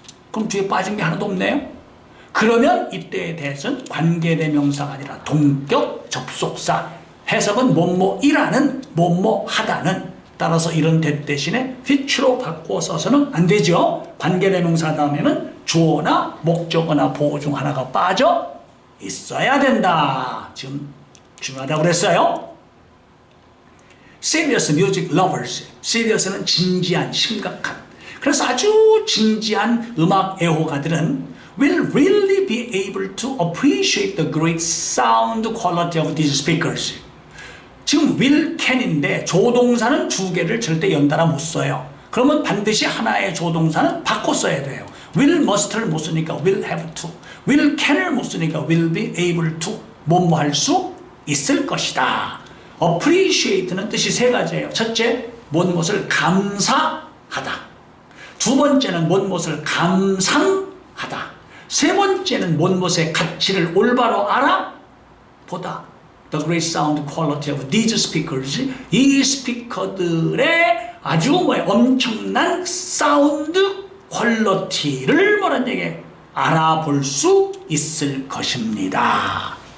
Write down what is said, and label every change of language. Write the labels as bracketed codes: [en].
[ko] 그럼 뒤에 빠진 게 하나도 없네요? 그러면 이때에 대해서는 관계대명사가 아니라 동격 접속사, 해석은 뭐뭐이라는 뭐뭐하다는, 따라서 이런 대 대신에 which로 바꾸어 써서는 안 되죠. 관계대명사 다음에는 주어나 목적어나 보어 중 하나가 빠져 있어야 된다. 지금 중요하다고 그랬어요. [en] Serious music lovers. [ko] serious는 진지한, 심각한. 그래서 아주 진지한 음악 애호가들은 [en] will really be able to appreciate the great sound quality of these speakers. [ko] 지금 will, can인데 조동사는 두 개를 절대 연달아 못 써요. 그러면 반드시 하나의 조동사는 바꿔 써야 돼요. will, must를 못 쓰니까 will have to. will, can을 못 쓰니까 will be able to. 뭐뭐 할 수 있을 것이다. appreciate는 뜻이 세 가지예요. 첫째, 무엇을 감사하다. 두 번째는 못못을 감상하다. 세 번째는 못못의 가치를 올바로 알아보다. [en] The great sound quality of these speakers. [ko] 이 스피커들의 아주 엄청난 사운드 퀄리티를 뭐란 얘기 알아볼 수 있을 것입니다.